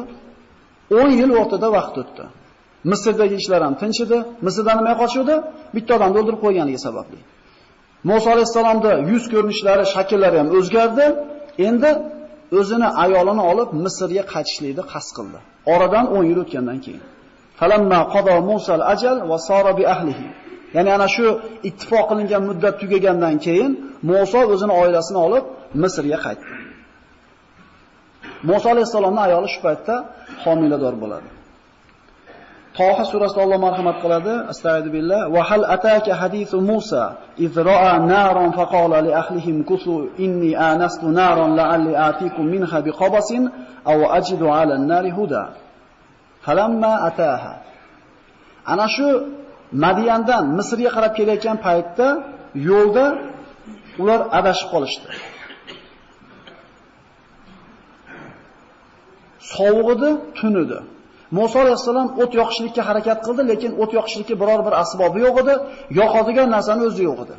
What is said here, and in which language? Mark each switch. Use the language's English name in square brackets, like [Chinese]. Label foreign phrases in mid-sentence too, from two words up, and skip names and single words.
[Uzbek] 10 yil o'rtada vaqt o'tdi. Misrdagi ishlar ham tinch edi. Misrdan nima qochuvdi? Bitta odamni o'ldirib qo'yganligi sababli. Musa alayhisalomda yuz ko'rinishlari, shakllari ham o'zgardi. Endi o'zini ayolini olib Misrga qaytishlikni qasd qildi. Oradan 10 yil o'tgandan keyin. [Arabic] فلما قضى موسى الأجل وسار بأهله. [Uzbek] Ya'ni ana shu ittifoq qilingan muddat tugagandan keyin Musa o'zini oilasini olib Misrga qaytdi. Musa alayhisalomning ayoli shu paytda homilador bo'ladi. Toha surasida Alloh marhamat qiladi. [Arabic] أستغفر بالله. وهل أتاك حديث موسى إذ رأى نارا فقال لأهلهم كثوا إني آنست نارا لعلي آتيكم منها بقبس أو أجد على النار هدى. فلما أتاها. [Uzbek] Ana shu Madiyandan Misrga qarab kelayotgan paytda yo'lda ular adashib qolishdi. Sovuq edi, tun edi. Musa alayhisalom o't yoqishlikka harakat qildi, lekin o't yoqishlikka biror bir asbobi yo'q edi, yoqadigan narsani o'zi yo'q edi.